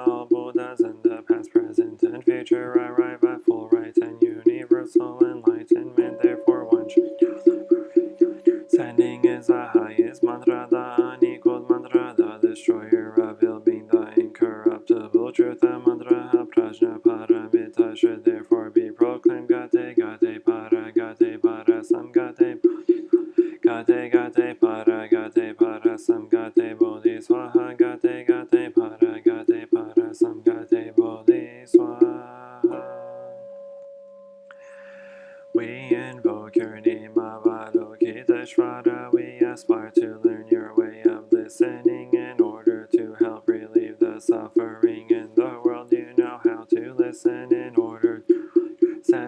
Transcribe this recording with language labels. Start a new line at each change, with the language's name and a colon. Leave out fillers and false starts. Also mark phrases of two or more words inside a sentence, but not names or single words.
English: All Buddhas in the past, present, and future arrive at full right and universal enlightenment. Therefore, one should standing is the highest mantra, the unequaled mantra, the destroyer of ill-being, the incorruptible truth. The mantra of Prajna Paramita should therefore be proclaimed.
Sanskrit: गते गते पार गते पार सम् गते. गते गते पार गते पार सम् गते बोधि स्वाहा. गते गते पार गते पार सम् गते बोधि स्वाहा.
English: We invoke your name, Avalokiteshvara. We aspire to learn your way of listening in order to help relieve the suffering in the world. You know how to listen in order to understand.